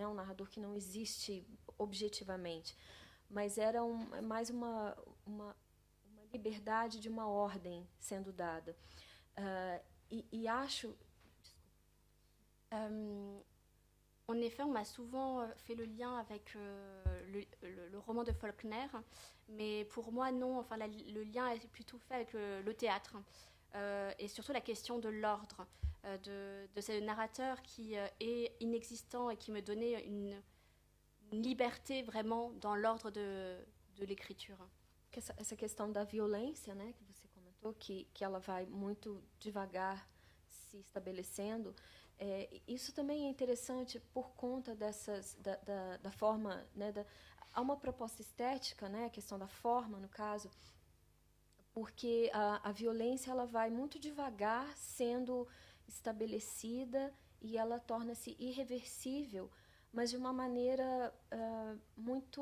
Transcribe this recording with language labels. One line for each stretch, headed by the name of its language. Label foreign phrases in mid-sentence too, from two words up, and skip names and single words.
Portuguese: Um narrador que não existe objetivamente, mas era mais uma liberdade de uma ordem sendo dada. acho...
French: En effet, on m'a souvent fait le lien avec le roman de Faulkner, mais pour moi, non. Enfin, le lien est plutôt fait avec le théâtre. Et surtout la question de l'ordre, de ce narrateur qui est inexistant et qui me donnait une liberté vraiment dans l'ordre de l'écriture.
Portuguese: Essa questão da violência, né, que você comentou, que ela vai muito devagar se estabelecendo, isso também é interessante por conta da forma, né, há uma proposta estética, né, a questão da forma, no caso, porque a violência ela vai muito devagar sendo estabelecida e ela torna-se irreversível, mas de uma maneira muito...